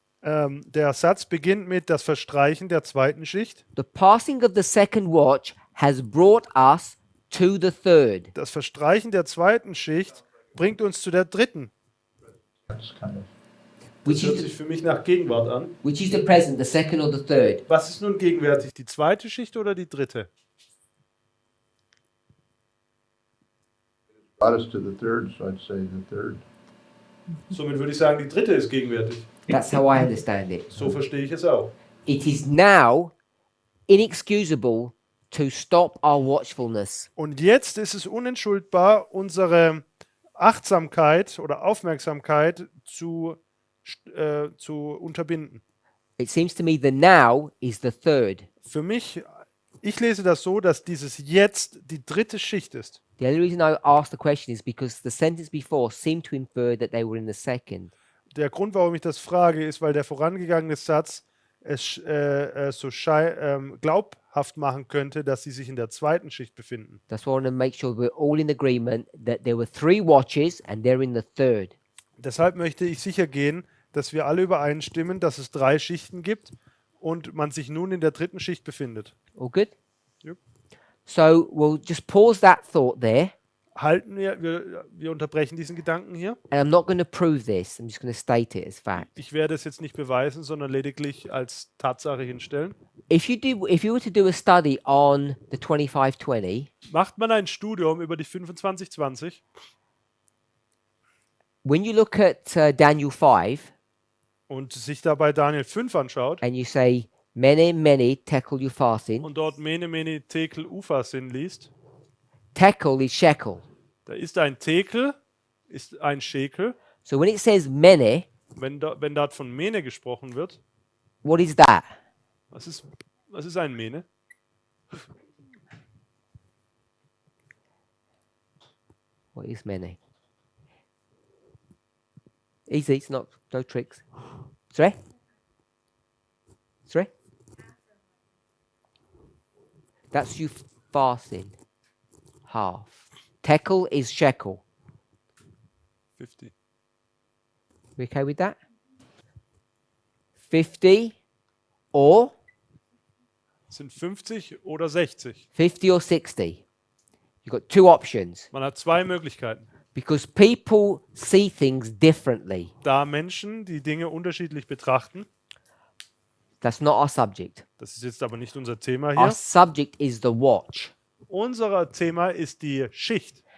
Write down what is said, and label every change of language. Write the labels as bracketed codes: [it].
[de] der Satz beginnt mit das Verstreichen der zweiten Schicht. [en] The passing of the second watch has brought us to the third. [de] Das Verstreichen der zweiten Schicht bringt uns zu der dritten. [en] That's kind of Which [de] Das hört [en] is, [de] sich für mich nach Gegenwart an. [en] which is the present, the second or the third? [de] Was ist nun gegenwärtig, die zweite Schicht oder die dritte? [en] brought us to the third, so I'd say the third. [de] Somit würde ich sagen, die dritte ist gegenwärtig. [en] That's how I understand it. [de] So verstehe ich es auch. [en] It is now inexcusable to stop our watchfulness. [de] Und jetzt ist es unentschuldbar, unsere Achtsamkeit oder Aufmerksamkeit zu unterbinden. [en] It seems to me the now is the third. [de] Für mich, ich lese das so, dass dieses Jetzt die dritte Schicht ist. [en] The only reason I asked the question is because the sentence before seemed to infer that they were in the second. [de] Der Grund, warum ich das frage, ist, weil der vorangegangene Satz es glaubhaft machen könnte, dass sie sich in der zweiten Schicht befinden. [en] That's why I want to make sure we're all in agreement that there were three watches and they're in the third. [de] Deshalb möchte ich sicher gehen, dass wir alle übereinstimmen, dass es 3 Schichten gibt und man sich nun in der dritten Schicht befindet. [en] All good? Yep. So we'll just pause that thought there. [de] Wir unterbrechen diesen Gedanken hier. [en] And I'm not going to prove this. I'm just going to state it as fact. [de] Ich werde es jetzt nicht beweisen, sondern lediglich als Tatsache hinstellen. [en] If you were to do a study on the 2520, [de] Macht man ein Studium über die 2520, [en] when you look at Daniel 5 [de] und sich dabei Daniel 5 anschaut [en] and you say, Mene, mene, tekel upharsin, [de] und dort Mene, Mene, Tekel, Upharsin liest, [en] tekel is shekel. [de] da ist ein Tekel, ist ein Schekel. [en] So when it says mene, [de] Wenn dort von Mene gesprochen wird, [en] what is that? [de] was ist ein Mene? [en] What is mene? Easy, it's not, no tricks. Sorry? Sorry? That's upharsin, half. Tekel is shekel. 50. We okay with that? 50 or [de] Sind 50 oder 60. [en] 50 or 60. You've got two options [de] Man hat 2 Möglichkeiten. [en] because people see things differently. [de] Da Menschen die Dinge unterschiedlich betrachten, [en] That's not our subject. [de] das ist jetzt aber nicht unser Thema [en] Our [de] hier. [en] subject is the watch. [de] Unser Thema ist die Schicht.